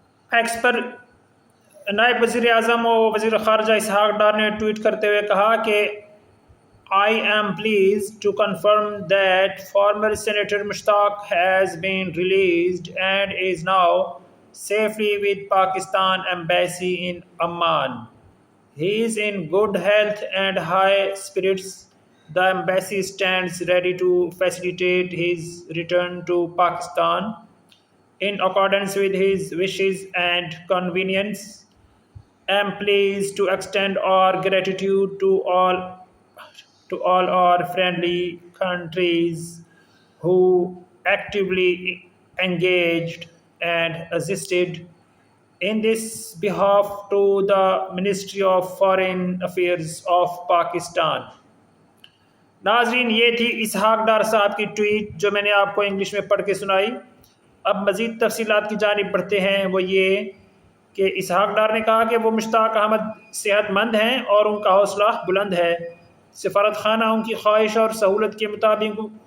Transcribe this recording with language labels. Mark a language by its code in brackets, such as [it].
[ur] X پر نائب وزیر اعظم و وزیر خارجہ اسحاق ڈار نے ٹویٹ کرتے ہوئے کہا کہ [en] I am pleased to confirm that former Senator Mushtaq has been released and is now safely with Pakistan Embassy in Amman. He is in good health and high spirits. The embassy stands ready to facilitate his return to Pakistan in accordance with his wishes and convenience. I am pleased to extend our gratitude to all our friendly countries who actively engaged and assisted in this behalf to the Ministry of Foreign Affairs of Pakistan. [ur] ناظرین، یہ تھی اسحاق ڈار صاحب کی tweet جو میں نے آپ کو انگلش میں پڑھ کے سنائی۔ اب مزید تفصیلات کی جانب بڑھتے ہیں، وہ یہ کہ اسحاق ڈار نے کہا کہ وہ مشتاق احمد صحت مند ہیں اور ان کا حوصلہ بلند ہے۔ سفارت خانہ ان کی خواہش اور سہولت کے مطابق